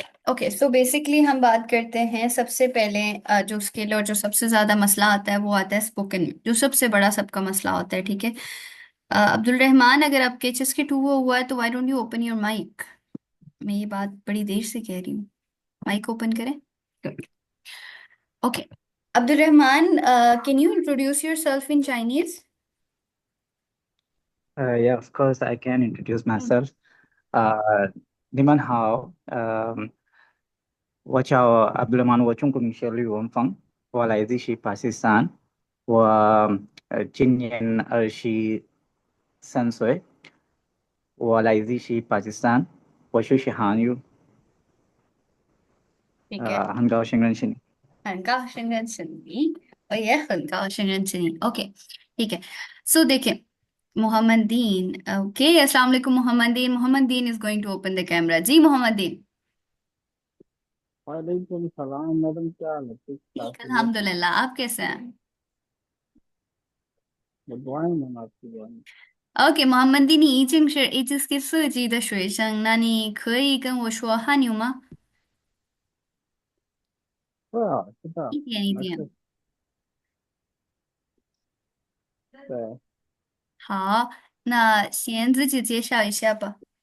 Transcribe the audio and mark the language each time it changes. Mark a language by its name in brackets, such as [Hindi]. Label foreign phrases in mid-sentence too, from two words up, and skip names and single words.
[English] okay so basically [Urdu] ہم بات کرتے ہیں سب سے پہلے جو سکل اور جو سب سے زیادہ مسئلہ آتا ہے وہ آتا ہے سپوکن میں، جو سب سے بڑا سب کا مسئلہ ہوتا ہے. ٹھیک ہے. عبدالرحمان، اگر آپ کے HSK 2 ہوا ہے تو [English] why don't you open your mic. [Urdu] میں یہ بات بڑی دیر سے کہہ رہی ہوں, [English] mic open [Urdu] کریں. [English] Good. OK Abdul Rahman, can you introduce yourself in Chinese. Yeah, of course, I can introduce myself. [Chinese] Uh, 你们好, 我叫 Abdulrahman，我中国名叫吕文峰，我来自于巴基斯坦，我今年23岁，我来自于巴基斯坦，我学习韩语，很高兴认识你。 [Urdu] ٹھیک ہے. [Chinese] 很高兴认识你，我也很高兴认识你。 [Urdu] اوکے ٹھیک ہے. سو دیکھیے محمد دین، اوکے [Arabic] السلام عليكم [Urdu] मोहम्मद दीन। [English] Mohammed Din is going to open the camera. [Urdu] جی محمد دین. [Arabic] وعليكم السلام [Urdu] میڈم، کیا حال ہے? ٹھیک ٹھاک ٹھیک ہے? الحمدللہ، آپ کیسے ہیں. دعائیں میم، آپ کی دعائیں. [Chinese] OK，mohammed 你已经是 HSK 4级的学生，那你可以跟我说汉语吗？是的，一点一没事。点。对。好，那先自己介绍一下吧。